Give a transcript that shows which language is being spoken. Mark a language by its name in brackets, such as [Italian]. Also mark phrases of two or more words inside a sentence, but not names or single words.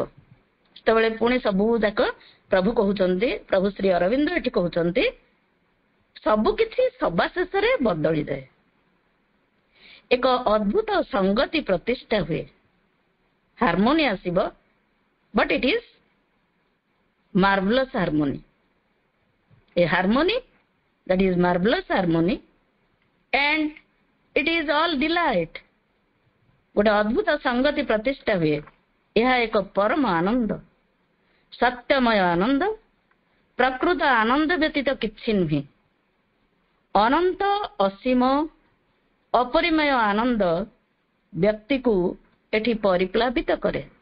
[Odia] ସେତେବେଳେ ପୁଣି ସବୁ ଯାକ ପ୍ରଭୁ କହୁଛନ୍ତି, ପ୍ରଭୁ ଶ୍ରୀ ଅରବିନ୍ଦ ଏଠି କହୁଛନ୍ତି ସବୁକିଛି ସବା ଶେଷରେ ବଦଳିଯାଏ। ଏକ ଅଦ୍ଭୁତ ସଂଗତି ପ୍ରତିଷ୍ଠା ହୁଏ, ହାରମୋନି ଆସିବ, [English] but it is marvelous harmony. ଏ ହାରମୋନି that is marvelous harmony and it is all delight. [Odia] ଗୋଟେ ଅଦ୍ଭୁତ ସଂଗତି ପ୍ରତିଷ୍ଠା ହୁଏ। ଏହା ଏକ ପରମ ଆନନ୍ଦ, ସତ୍ୟମୟ ଆନନ୍ଦ, ପ୍ରକୃତ ଆନନ୍ଦ ବ୍ୟତୀତ କିଛି ନୁହେଁ। ଅନନ୍ତ ଅସୀମ ଅପରିମୟ ଆନନ୍ଦ ବ୍ୟକ୍ତିକୁ ଏଠି ପରିପ୍ଲାବିତ କରେ।